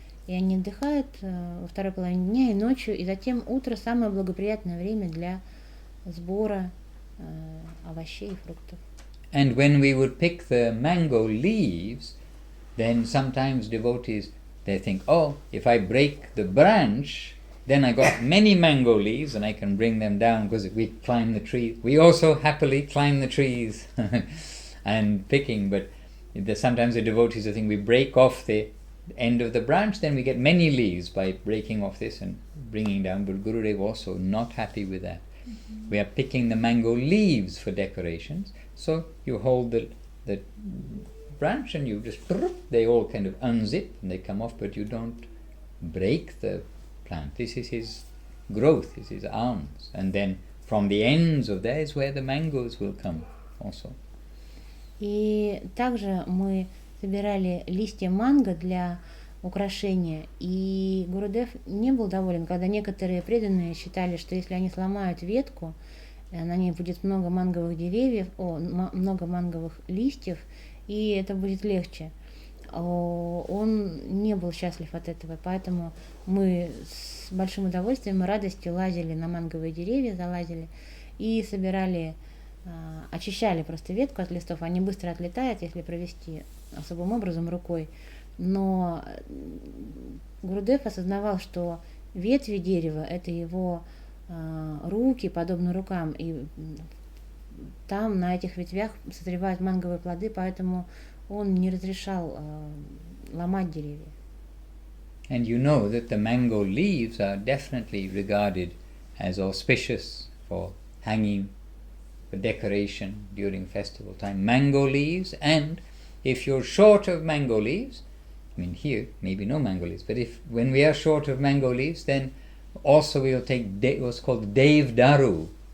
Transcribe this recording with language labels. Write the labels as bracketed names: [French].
[Russian] И они отдыхают во второй половине дня и ночью, и затем утро самое благоприятное время для сбора овощей и фруктов. [English] And when we would pick the mango leaves, then sometimes devotees, they think, oh, if I break the branch, then I got many mango leaves and I can bring them down because we climb the tree. We also happily climb the trees and picking, but sometimes the devotees think we break off the end of the branch, then we get many leaves by breaking off this and bringing down. But Gurudev also not happy with that. Mm-hmm. We are picking the mango leaves for decorations. So you hold the branch and you just, they all kind of unzip and they come off, but you don't break the plant. This is his growth, this is his arms. And then from the ends of there is where the mangoes will come also. [Russian] И также мы собирали листья манго для украшения, и Гурудев не был доволен, когда некоторые преданные считали, что если они сломают ветку, на ней будет много манговых деревьев, много манговых листьев, и это будет легче. Он не был счастлив от этого, поэтому мы с большим удовольствием и радостью лазили на манговые деревья, залазили и собирали, очищали просто ветку от листов. Они быстро отлетают, если провести особым образом рукой. Но Гурудев осознавал, что ветви дерева — это его руки, подобны рукам, и там на этих ветвях созревают манговые плоды, поэтому он не разрешал ломать деревья. [English] And you know that the mango leaves are definitely regarded as auspicious for hanging, for decoration during festival time. Mango leaves, and if you're short of mango leaves, I mean here maybe no mango leaves, but when we are short of mango leaves, then also we'll take what's called Dev Daru.